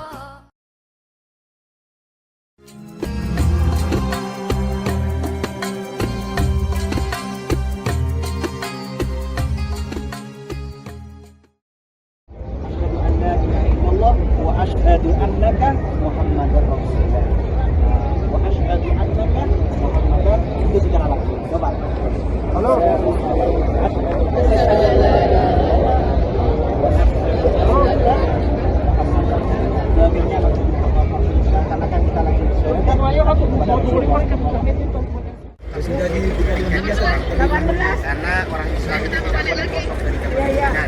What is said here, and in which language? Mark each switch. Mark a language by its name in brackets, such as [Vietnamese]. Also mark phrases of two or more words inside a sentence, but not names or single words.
[Arabic] الله وأشهد أنك محمدا رسول الله. وأشهد أنك محمدا, [Indonesian] itu secara langsung. Coba. Halo. Karena kan kita langsung sudah karena orang Islam itu tidak boleh dipotong dari kepemimpinan.